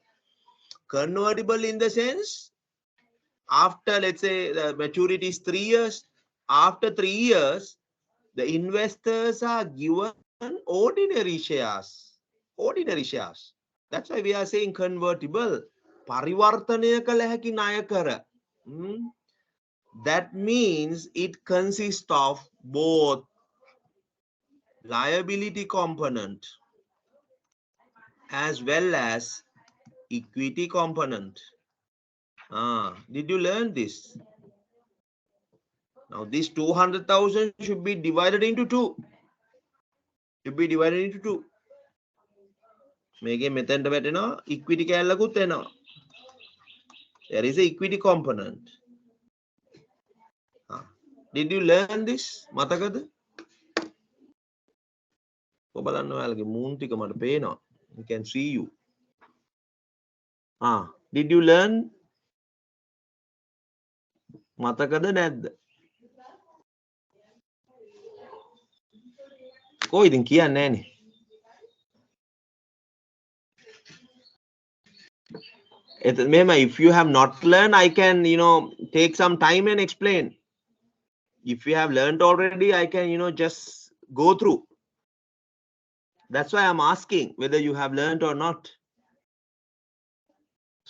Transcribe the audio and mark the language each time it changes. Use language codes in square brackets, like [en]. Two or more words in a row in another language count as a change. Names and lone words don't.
[en] Convertible in the sense, after, let's say, the maturity is 3 years. After 3 years, the investors are given ordinary shares. Ordinary shares. That's why we are saying convertible. [si] පරිවර්තනය කළ හැකි ණයකර. [en] That means it consists of both liability component as well as equity component. Did you learn this? Now this 200,000 should be divided into 2. Should be divided into 2. [si] මේකේ මෙතෙන්ට වැටෙනවා equity කැලලකුත් එනවා. [en] There is a equity component. Did you learn this? [si] මතකද? ඔබ බලන්න ඔයාලගේ මූන් ටික මට පේනවා. [en] You can see you. Did you learn? [si] මතකද නැද්ද? ඉතින් කියන්නේ නෑනේ. [en] If you have not learned, I can, take some time and explain. If you have learned already, I can, just go through. That's why I'm asking whether you have learned or not.